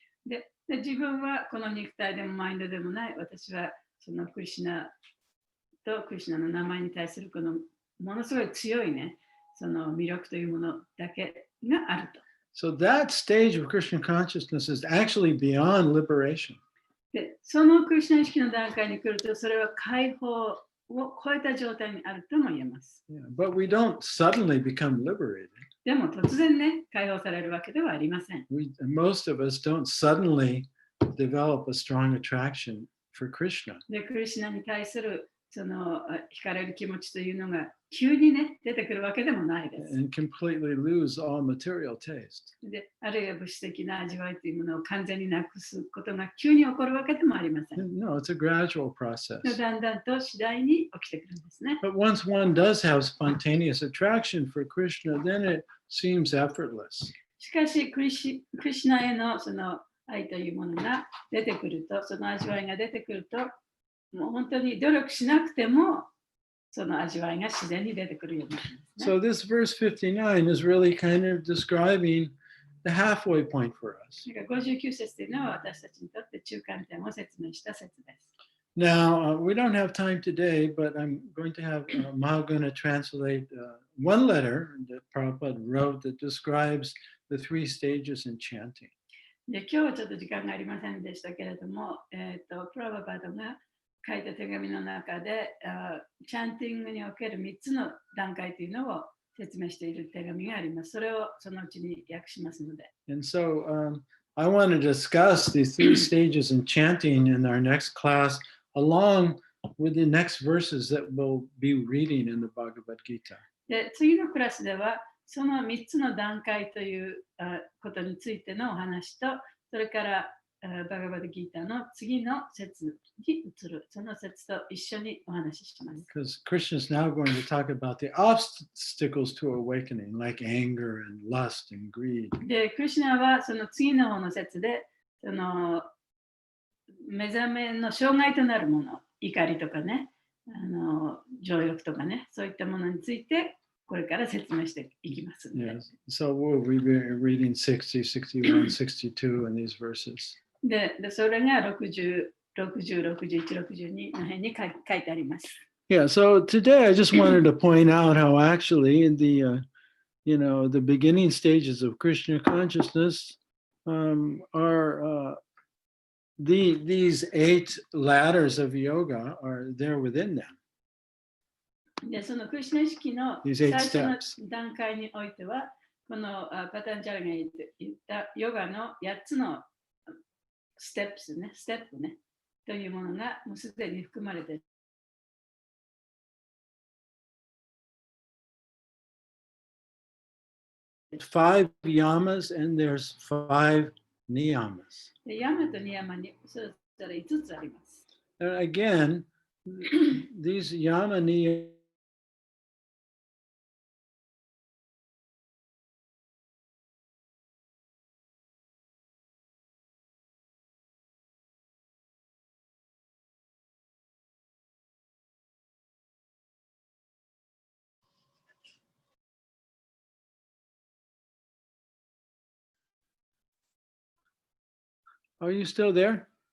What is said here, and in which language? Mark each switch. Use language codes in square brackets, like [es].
[ja] で、自分はこの肉体でもマインドでもない、私はそのクリシュナとクリシュナの名前に対するこのものすごい強いね、その魅力というものだけがあると。 [en] So that stage of Krishna consciousness is actually beyond liberation. [ja] で、そのクリシュナ意識の段階に来ると、それは解放を超えた状態にあるとも言えます。 [en] Yeah, but we don't suddenly become liberated. [ja] でも突然ね、解放されるわけではありません。 [en] Most of us don't suddenly develop a strong attraction for Krishna. [ja] で、クリシュナに対するその惹かれる気持ちというのが急にね、出てくるわけでもないです。 [en] And completely lose all material taste. [ja] で、あるいは物質的な味わいというものを完全になくすことが急に起こるわけでもありません。 [en] No, it's a gradual process. [ja] だんだんと次第に起きてくるんですね。 [en] But once one does have spontaneous attraction for Krishna, then it seems effortless. [ja] しかし、クリシュナへのその愛というものが出てくると、その味わいが出てくると、もう本当に努力しなくても、その味わいが自然に出てくるようになるんですね。 [en] So this verse 59 is really kind of describing the halfway point for us. [ja] 59節というのは私たちにとって中間点を説明した説です。 [en] Now, we don't have time today, but I'm going to have Mahaguna translate one letter that Prabhupada wrote that describes the 3 stages in chanting. [ja] で、今日はちょっと時間がありませんでしたけれども、プラババドが書いた手紙の中で、チャンティングにおける3つの段階というのを説明している手紙があります。それをそのうちに訳しますので。 [en] And so I want to discuss these 3 stages in chanting in our next class, along with the next verses that we'll be reading in the Bhagavad Gita. [ja] で、次のクラスでは、その3つの段階ということについてのお話と、それからバガバドギーターの次の説に移る、その説と一緒にお話しします。 [en] Because Krishna is now going to talk about the obstacles to awakening, like anger and lust and greed. [ja] で、クリシュナはその次の方の説で、その目覚めの障害となるもの、怒りとかね、情欲とかね、そういったものについてこれから説明していきますので。 [en] Yes. So we'll be reading 60, 61, 62 in these verses. [ja] で、それが60、61、62の辺に書いてあります。 [en] Yeah, so today I just wanted to point out how actually in the, the beginning stages of Krishna consciousness are these 8 ladders of yoga are there within them. [ja] で、そのクリシュナ意識の [en] These [ja] 最 [en] 8 [ja] 初の [en] steps. [ja] 段階においては、このパタンジャラが言ったヨガの8つのステップね、というものがもうすでに含まれている。 [en] 5 yamas and there's 5 niyamas. [ja] で、ヤマとニヤマにそれぞれ5つあります。 [en] And again, these yama niyamas Are you still there?